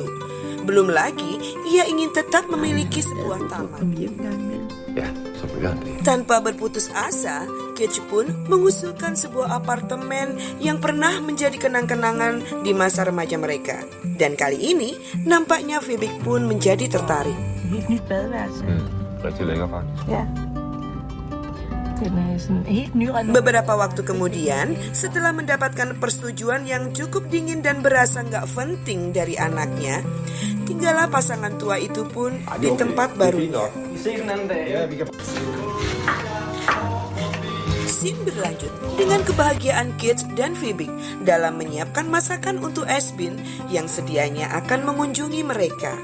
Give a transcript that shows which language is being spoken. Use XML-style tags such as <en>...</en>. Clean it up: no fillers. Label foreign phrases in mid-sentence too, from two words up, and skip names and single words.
<id>Belum lagi, ia ingin tetap memiliki sebuah taman. Tanpa berputus asa, Gage pun mengusulkan sebuah apartemen yang pernah menjadi kenang-kenangan di masa remaja mereka. Dan kali ini, nampaknya Phoebe pun menjadi tertarik.</id> <da>Rigtig lækker faktisk.</da> <id>Beberapa waktu kemudian, setelah mendapatkan persetujuan yang cukup dingin dan berasa nggak penting dari anaknya, tinggallah pasangan tua itu pun di tempat barunya. Scene berlanjut dengan kebahagiaan Gage dan Phoebe dalam menyiapkan masakan untuk Aspen yang sedianya akan mengunjungi mereka.</id>